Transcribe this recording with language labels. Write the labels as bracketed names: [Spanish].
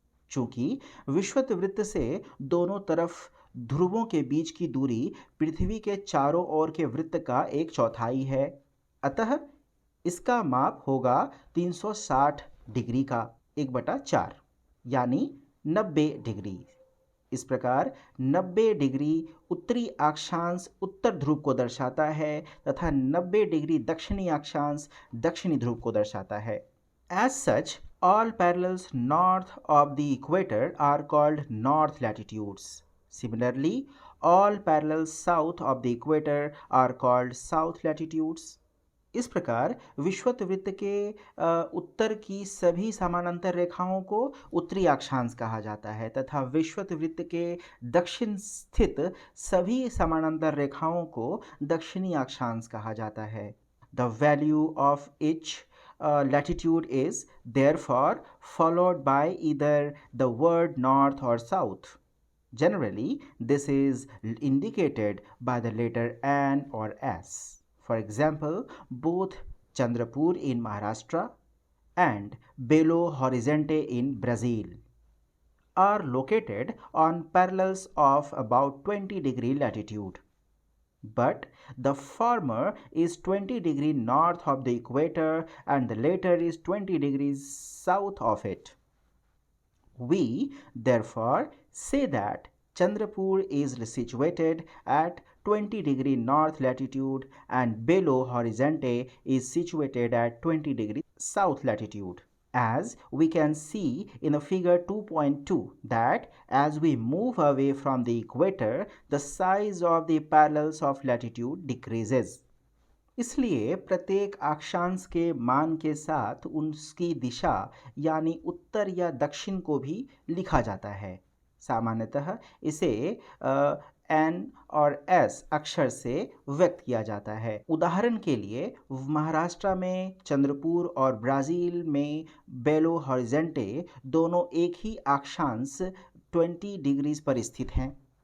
[Hindi] चूंकि विषुवत वृत्त से दोनों तरफ ध्रुवों के बीच की दूरी पृथ्वी के चारों ओर के वृत्त का 1/4 है, अतः इसका माप होगा 360 डिग्री का 1/4 यानी 90 डिग्री। इस प्रकार 90 डिग्री उत्तरी अक्षांश उत्तर ध्रुव को दर्शाता है तथा 90 डिग्री दक्षिणी अक्षांश दक्षिणी ध्रुव को दर्शाता है। [English] As such, all parallels north of the equator are called north latitudes. Similarly, all parallels south of the equator are called south latitudes. [Hindi] इस प्रकार विषुवत वृत्त के उत्तर की सभी समानांतर रेखाओं को उत्तरी अक्षांश कहा जाता है तथा विषुवत वृत्त के दक्षिण स्थित सभी समानांतर रेखाओं को दक्षिणी अक्षांश कहा जाता है। [English] The value of each latitude is therefore followed by either the word north or south. Generally, this is indicated by the letter N or S. For example, both Chandrapur in Maharashtra and Belo Horizonte in Brazil are located on parallels of about 20 degree latitude. But the former is 20 degree north of the equator and the latter is 20 degrees south of it. We therefore say that Chandrapur is situated at 20 degree north latitude and Belo Horizonte is situated at 20 degree south latitude. As we can see in the figure 2.2 that as we move away from the equator, the size of the parallels of latitude decreases. [Hindi] इसलिए प्रत्येक अक्षांश के मान के साथ उसकी दिशा यानी उत्तर या दक्षिण को भी लिखा जाता है। सामान्यतः इसे एन और एस अक्षर से व्यक्त किया जाता है। उदाहरण के लिए महाराष्ट्र में चंद्रपुर और ब्राज़ील में बेलो हॉरिजेंटे दोनों एक ही अक्षांश 20 डिग्रीज पर स्थित हैं।